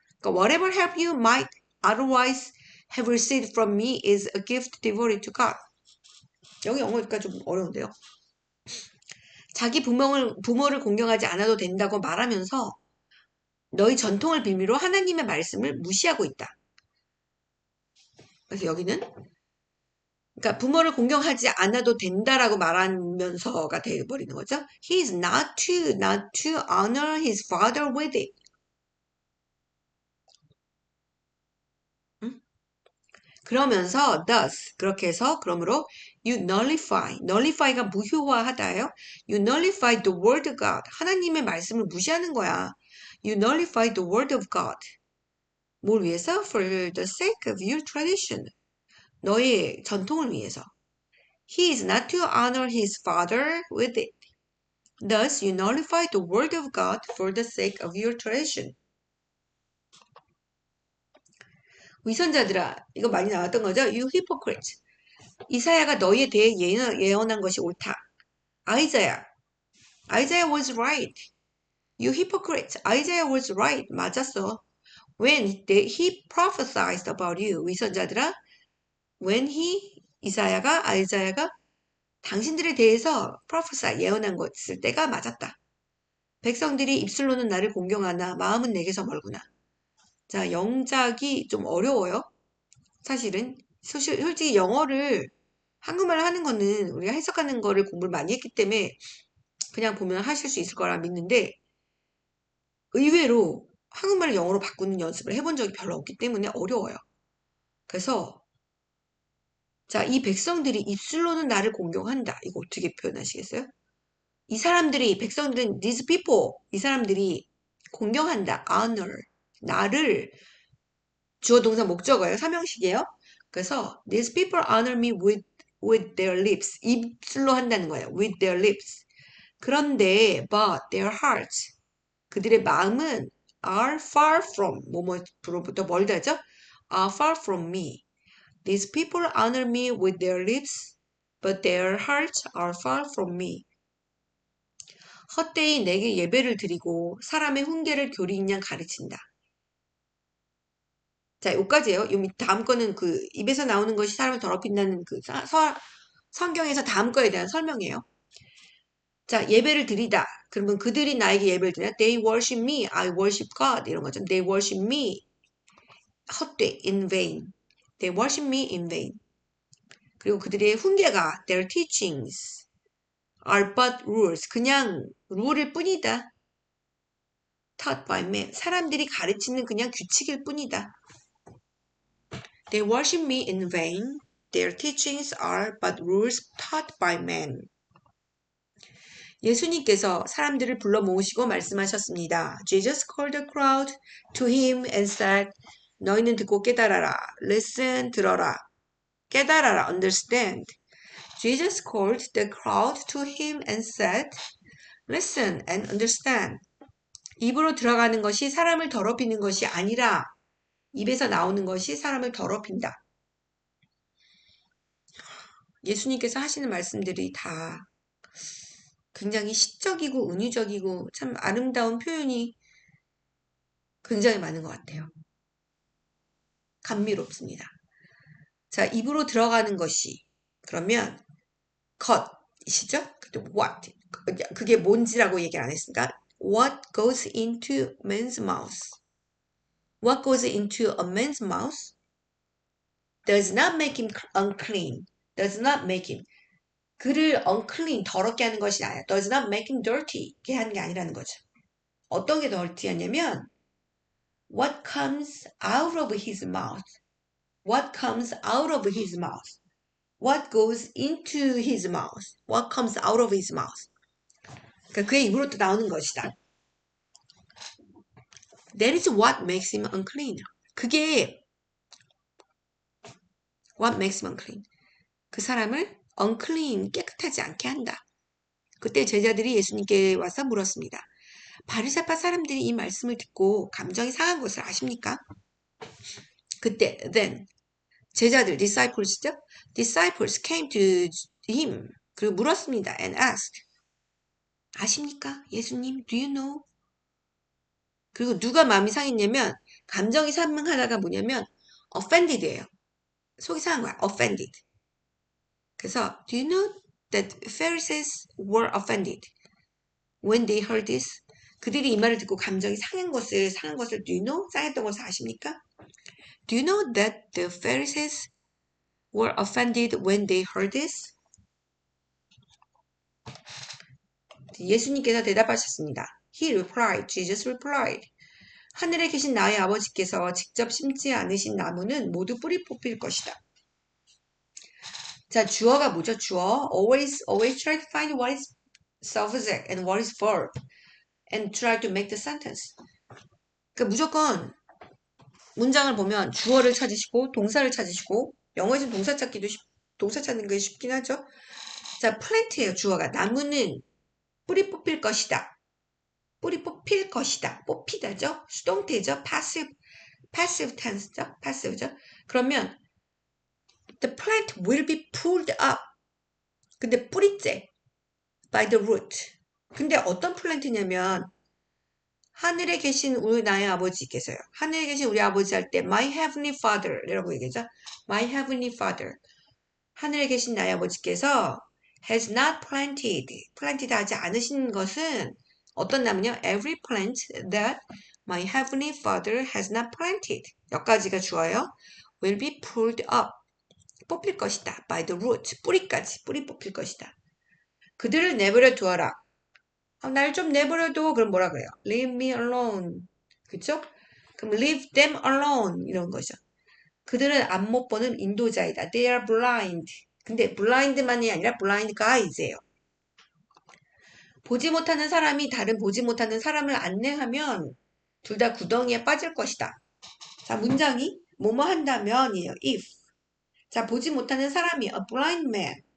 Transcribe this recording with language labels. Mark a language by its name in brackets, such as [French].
[Korean] 그러니까 [English] whatever help you might otherwise have received from me is a gift devoted to God. [Korean] 여기 영어니까 좀 어려운데요. 자기 부모를 공경하지 않아도 된다고 말하면서 너희 전통을 빌미로 하나님의 말씀을 무시하고 있다. 그래서 여기는 그러니까 부모를 공경하지 않아도 된다라고 말하면서가 되어버리는 거죠. [English] He is not to honor his father with it. [Korean] 그러면서 [English] thus [Korean] 그렇게 해서 그러므로 [English] You nullify. [Korean] nullify가 무효화하다예요. [English] You nullify the word of God. [Korean] 하나님의 말씀을 무시하는 거야. [English] You nullify the word of God. [Korean] 뭘 위해서? [English] For the sake of your tradition. [Korean] 너의 전통을 위해서. [English] He is not to honor his father with it. Thus, you nullify the word of God for the sake of your tradition. [Korean] 위선자들아, 이거 많이 나왔던 거죠? [English] You hypocrite. [Korean] 이사야가 너희에 대해 예언한 것이 옳다. [English] Isaiah was right. You hypocrite. Isaiah was right. [Korean] 맞았어. [English] When he prophesied about you. [Korean] 위선자들아, [English] when [Korean] 아이자야가 당신들에 대해서 [English] prophesy, [Korean] 예언한 것을 때가 맞았다. 백성들이 입술로는 나를 공경하나 마음은 내게서 멀구나. 자, 영작이 좀 어려워요. 사실은 솔직히 영어를 한국말로 하는 거는 우리가 해석하는 거를 공부를 많이 했기 때문에 그냥 보면 하실 수 있을 거라 믿는데 의외로 한국말을 영어로 바꾸는 연습을 해본 적이 별로 없기 때문에 어려워요. 그래서 자, 이 백성들이 입술로는 나를 공경한다. 이거 어떻게 표현하시겠어요? 백성들은 [English] these people, [Korean] 이 사람들이 공경한다. honor, 나를 주어 동사 목적어예요. 삼형식이에요. 그래서 [English] these people honor me with their lips. [Korean] 입술로 한다는 거예요. [English] with their lips. [Korean] 그런데 [English] but their hearts, [Korean] 그들의 마음은 [English] are far from, [Korean] 뭐뭐로부터 멀다죠? [English] are far from me. These people honor me with their lips, but their hearts are far from me. [Korean] 헛되이 내게 예배를 드리고 사람의 훈계를 교리인 양 가르친다. 자, 여기까지예요. 요 다음 거는 그 입에서 나오는 것이 사람을 더럽힌다는 그 성경에서 다음 거에 대한 설명이에요. 자, 예배를 드리다. 그러면 그들이 나에게 예배를 드리나? [English] They worship me, I worship God. [Korean] 이런 거죠. [English] They worship me. [Korean] 헛되이, [English] in vain. They worship me in vain. [Korean] 그리고 그들의 훈계가 [English] their teachings are but rules. [Korean] 그냥 룰일 뿐이다. [English] taught by men. [Korean] 사람들이 가르치는 그냥 규칙일 뿐이다. [English] They worship me in vain. Their teachings are but rules taught by men. [Korean] 예수님께서 사람들을 불러 모으시고 말씀하셨습니다. [English] Jesus called the crowd to him and said, [Korean] 너희는 듣고 깨달아라. [English] Listen, [Korean] 들어라. 깨달아라, [English] understand. Jesus called the crowd to him and said, listen and understand. [Korean] 입으로 들어가는 것이 사람을 더럽히는 것이 아니라 입에서 나오는 것이 사람을 더럽힌다. 예수님께서 하시는 말씀들이 다 굉장히 시적이고 은유적이고 참 아름다운 표현이 굉장히 많은 것 같아요. 감미롭습니다. 자, 입으로 들어가는 것이 그러면 것이시죠? [English] what [Korean] 그게 뭔지라고 얘기 안 했으니까 [English] what goes into man's mouth. What goes into a man's mouth does not make him unclean. Does not make him. [Korean] 그를 [English] unclean, [Korean] 더럽게 하는 것이 아니라 [English] does not make him dirty. [Korean] 이렇게 하는 게 아니라는 거죠. 어떤 게 [English] dirty하냐면 what comes out of his mouth. What comes out of his mouth. What goes into his mouth. What comes out of his mouth. [Korean] 그러니까 그의 입으로부터 나오는 것이다. [English] That is what makes him unclean. [Korean] 그게 [English] what makes him unclean. [Korean] 그 사람을 unclean, 깨끗하지 않게 한다. 그때 제자들이 예수님께 와서 물었습니다. 바리새파 사람들이 이 말씀을 듣고 감정이 상한 것을 아십니까? 그때 [English] then [Korean] 제자들 disciples죠? [English] Disciples came to him. [Korean] 그리고 물었습니다. [English] And asked. [Korean] 아십니까? 예수님, [English] do you know? [Korean] 그리고 누가 마음이 상했냐면 감정이 상하다가 뭐냐면 offended예요. 속이 상한 거야. offended. 그래서 [English] do you know that Pharisees were offended when they heard this? [Korean] 그들이 이 말을 듣고 감정이 상한 것을 [English] do you know? [Korean] 상했던 것을 아십니까? [English] Do you know that the Pharisees were offended when they heard this? [Korean] 예수님께서 대답하셨습니다. [English] He replied, Jesus replied. [Korean] 하늘에 계신 나의 아버지께서 직접 심지 않으신 나무는 모두 뿌리 뽑힐 것이다. 자, 주어가 뭐죠? 주어. [English] Always try to find what is subject and what is verb. And try to make the sentence. [Korean] 그러니까 무조건 문장을 보면 주어를 찾으시고 동사를 찾으시고 영어에서는 동사 찾는 게 쉽긴 하죠. 자, plant예요. 주어가. 나무는 뿌리 뽑힐 것이다. 뿌리 뽑힐 것이다. 뽑히다죠. 수동태죠. [English] passive tense [Korean] 죠. passive죠. 그러면 [English] the plant will be pulled up. [Korean] 근데 뿌리째 [English] by the root. [Korean] 근데 어떤 플랜트냐면 하늘에 계신 우리 나의 아버지께서요. 하늘에 계신 우리 아버지 할 때 [English] My Heavenly Father [Korean] 이라고 얘기하죠. [English] My Heavenly Father. [Korean] 하늘에 계신 나의 아버지께서 [English] has not planted [Korean] 하지 않으신 것은 어떤 나무냐? [English] Every plant that my Heavenly Father has not planted. [Korean] 여기까지가 주어요. [English] will be pulled up. [Korean] 뽑힐 것이다. [English] by the root. [Korean] 뿌리까지. 뿌리 뽑힐 것이다. 그들을 내버려 두어라. 날 좀 내버려둬. 그럼 뭐라 그래요? [English] Leave me alone. [Korean] 그쵸? 그럼 [English] leave them alone. [Korean] 이런 거죠. 그들은 안 못 보는 인도자이다. [English] They are blind. [Korean] 근데 blind만이 아니라 [English] blind guys [Korean] 예요. 보지 못하는 사람이 다른 보지 못하는 사람을 안내하면 둘 다 구덩이에 빠질 것이다. 자, 문장이 뭐뭐 한다면이에요. if. 자, 보지 못하는 사람이 [English] a blind man.